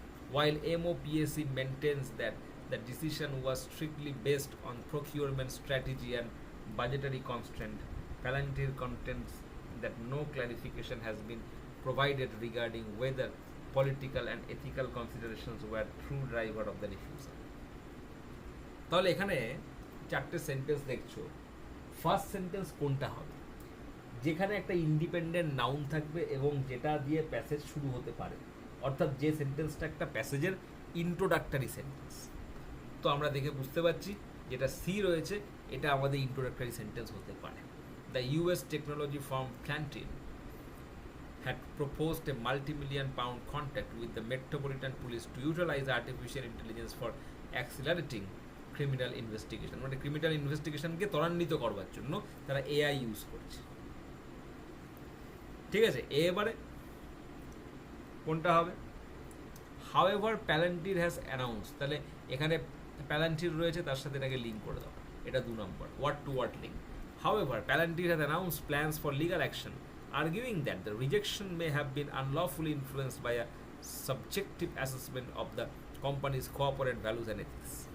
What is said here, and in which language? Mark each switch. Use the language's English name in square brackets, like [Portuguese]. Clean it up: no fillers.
[English] While MOPAC maintains that the decision was strictly based on procurement strategy and budgetary constraint, Palantir contends that no clarification has been provided regarding whether political and ethical considerations were true driver of the refusal. [Bangla] তাহলে এখানে 4টে sentence দেখছো, first sentence কোনটা হবে? যেখানে একটা independent noun থাকবে এবং যেটা দিয়ে প্যাসেজ শুরু হতে পারে, অর্থাৎ যে সেন্টেন্সটা একটা প্যাসেজের ইন্ট্রোডাক্টরি সেন্টেন্স। তো আমরা দেখে বুঝতে পারছি যেটা সি রয়েছে এটা আমাদের ইন্ট্রোডাক্টরি সেন্টেন্স হতে পারে। [English] the US technology firm Palantir had proposed a multi-million-pound contract with the Metropolitan Police to utilize artificial intelligence for accelerating criminal investigation, [Bangla] মানে ক্রিমিনাল ইনভেস্টিগেশনকে ত্বরান্বিত করবার জন্য তারা এআই ইউজ করছে। ঠিক আছে, এবারে কোনটা হবে? [English] However, Palantir has announced, [Bangla] তাহলে এখানে Palantir রয়েছে, তার সাথে এটাকে লিঙ্ক করে দাও, এটা 2 নম্বর word two word link. [English] However, Palantir has announced plans for legal action, arguing that the rejection may have been unlawfully influenced by a subjective assessment of the company's corporate values and ethics.